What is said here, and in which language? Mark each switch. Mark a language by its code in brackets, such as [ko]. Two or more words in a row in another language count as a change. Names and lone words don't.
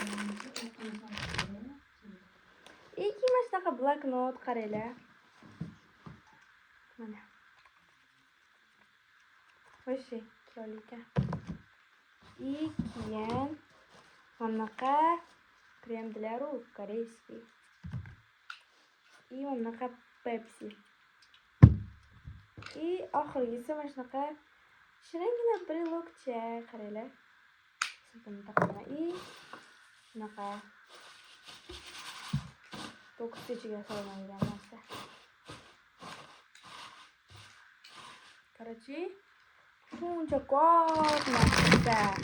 [uz] Mana shunaqa bloknot qaranglar. Mana. Вообще, chiroyli ekan. Keyin bunaqa krem [ru] для рук корейский. [uz] И bunaqa Pepsi. И oxirgisi mana shunaqa shiringina brelokcha qaranglar. Buni taqaman. И bunaqa to'qqiz ichiga solinadigan narsa. Короче, shuncha ko'p narsa.